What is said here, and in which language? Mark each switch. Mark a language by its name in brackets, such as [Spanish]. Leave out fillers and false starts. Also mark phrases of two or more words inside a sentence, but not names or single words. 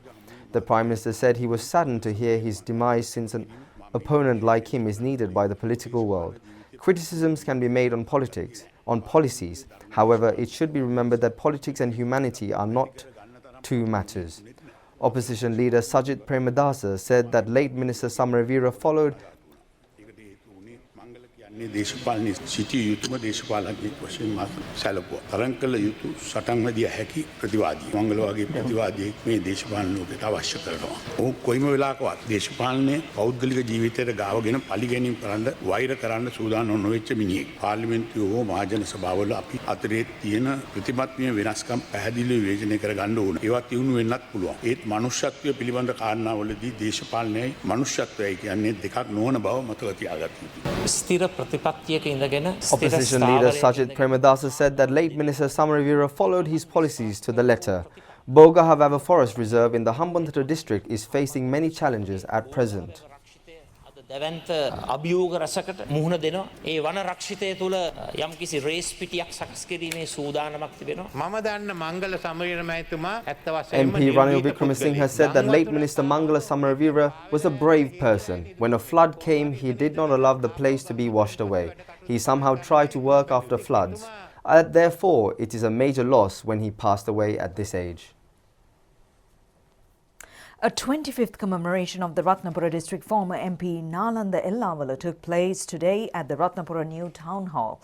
[English] The Prime Minister said he was saddened to hear his demise since an opponent like him is needed by the political world. Criticisms can be made on politics, on policies. However, it should be remembered that politics and humanity are not two matters. Opposition leader Sajith Premadasa said that late Minister Samaravira followed [Sinhala] දේශපාලනයේ සිටිය යුතුම දේශපාලනඥයෙක් වශයෙන් මා සැලකුවා. තරං කළ යුතු සටන් වැදිය හැකි ප්‍රතිවාදී. මංගල වගේ ප්‍රතිවාදියෙක් මේ දේශපාලන ලෝකයට අවශ්‍ය කරනවා. ඔහු කොයිම වෙලාවකවත් දේශපාලනයේ පෞද්ගලික ජීවිතයට ගාවගෙන පරිගැනීම් කරන්න වෛර කරන්න සූදානම් නොවෙච්ච මිනිහෙක්. පාර්ලිමේන්තුවේ හෝ මහජන සභාවල අපි අතරේ තියෙන ප්‍රතිමත්මය වෙනස්කම් පැහැදිලිව විවේචනය කර ගන්න ඕන. ඒවා තියුණු වෙන්නත් පුළුවන්. ඒත් මනුෂ්‍යත්වය පිළිබඳ කාරණාවලදී දේශපාලනයයි මනුෂ්‍යත්වයයි කියන්නේ දෙකක් නොවන බව මතක තියාගන්න යුතුයි. [English] Opposition leader Sajith Premadasa said that late Minister Samaravira followed his policies to the letter. Boga, however, Forest Reserve in the Hambantota district is facing many challenges at present. [Sinhala] දැවන්ත අභියෝග රසකට මුහුණ දෙනවා. ඒ වන රක්ෂිතය තුළ යම්කිසි රේස් පිටියක් සකස් කිරීමේ සූදානමක් තිබෙනවා. මම දන්න මංගල සමරවීර මහත්මයා ඇත්ත වශයෙන්ම [English] MP Ranil Wickremesinghe said that late Minister Mangala Samaravira was a brave person. When a flood came, he did not allow the place to be washed away. He somehow tried to work after floods. Therefore, it is a major loss when he passed away at this age. A 25th commemoration of the Ratnapura district former MP Nalanda Ilawala took place today at the Ratnapura New Town Hall.